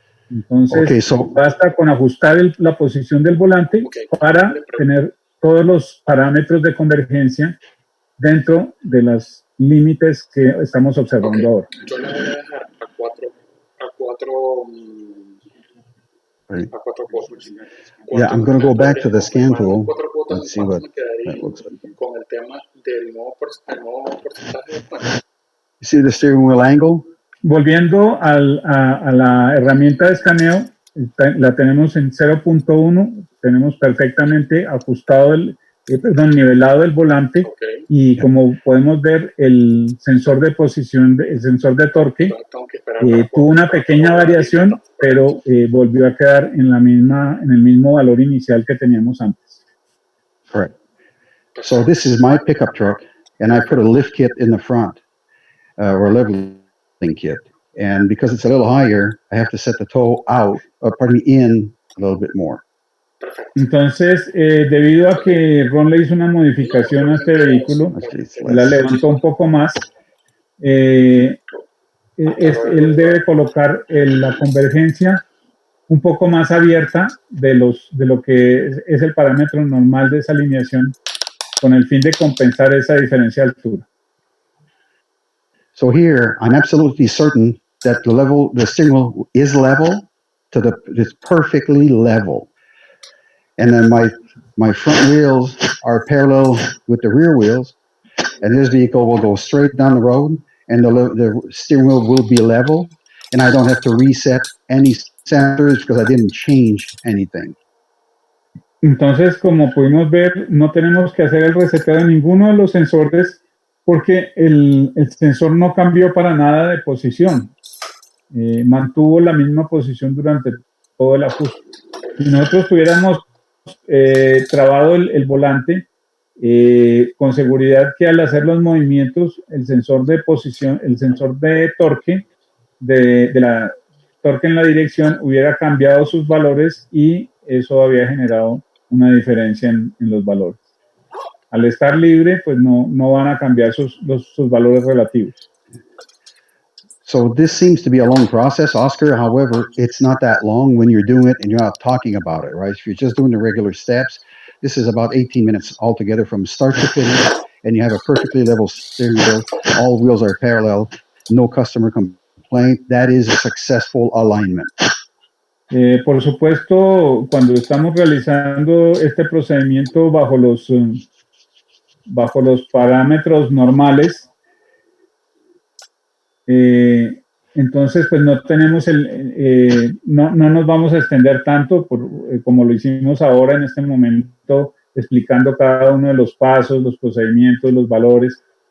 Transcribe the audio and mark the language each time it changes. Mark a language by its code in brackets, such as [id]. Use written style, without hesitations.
[es] Entonces, basta con ajustar la posición del volante para tener todos los parámetros de convergencia dentro de los límites que estamos observando ahora. Yo le voy a dejar a cuatro cosas. [en] Yeah, I'm going to go back to the scan tool. Let's see what that looks like. [es] Con el tema del nuevo porcentaje de cuenta. [en] You see the steering wheel angle? [es] Volviendo a la herramienta de escaneo, la tenemos en 0.1, tenemos perfectamente ajustado nivelado el volante, y como podemos ver el sensor de posición, el sensor de torque tuvo una pequeña variación, pero volvió a quedar en el mismo valor inicial que teníamos antes. [en] Correct. So this is my pickup truck, and I put a lift kit in the front, or leveling kit. And because it's a little higher, I have to set the tow in a little bit more. [es] Entonces, debido a que Ron le hizo una modificación a este vehículo, la levantó un poco más, él debe colocar la convergencia un poco más abierta de lo que es el parámetro normal de esa alineación, con el fin de compensar esa diferencia de altura. [en] So here, I'm absolutely certain that the steering wheel is level it's perfectly level. And then my front wheels are parallel with the rear wheels, and this vehicle will go straight down the road, and the steering wheel will be level, and I don't have to reset any sensors because I didn't change anything. [es] Entonces, como pudimos ver, no tenemos que hacer el reseteo de ninguno de los sensores porque el sensor no cambió para nada de posición. Mantuvo la misma posición durante todo el ajuste. Si nosotros tuviéramos trabado el volante, con seguridad que al hacer los movimientos, el sensor de posición, el sensor de torque, de la torque en la dirección, hubiera cambiado sus valores y eso había generado una diferencia en los valores. Al estar libre, pues no van a cambiar sus valores relativos. [en] So this seems to be a long process, Oscar. However, it's not that long when you're doing it and you're not talking about it, right? If you're just doing the regular steps, this is about 18 minutes altogether from start to finish, and you have a perfectly level steering wheel. All wheels are parallel, no customer complaint. That is a successful alignment. [es] Por supuesto, cuando estamos realizando este procedimiento bajo los parámetros normales, entonces pues no tenemos no nos vamos a extender tanto como lo hicimos ahora en este momento, explicando cada uno de los pasos, los procedimientos, los valores.